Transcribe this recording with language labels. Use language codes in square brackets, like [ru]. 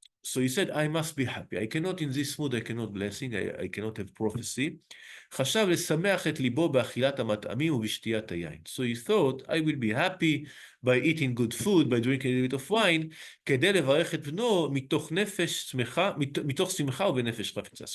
[en] So he said, I must be happy. I cannot, in this mood, I cannot blessing, I cannot have prophecy. [he] חשב לשמח את ליבו באכילת המטעמים ובשתיית היין. [en] So he thought, I will be happy by eating good food, by drinking a little bit of wine, [he] כדי לברך את בנו מתוך נפש שמחה, מתוך שמחה ובנפש חפצה.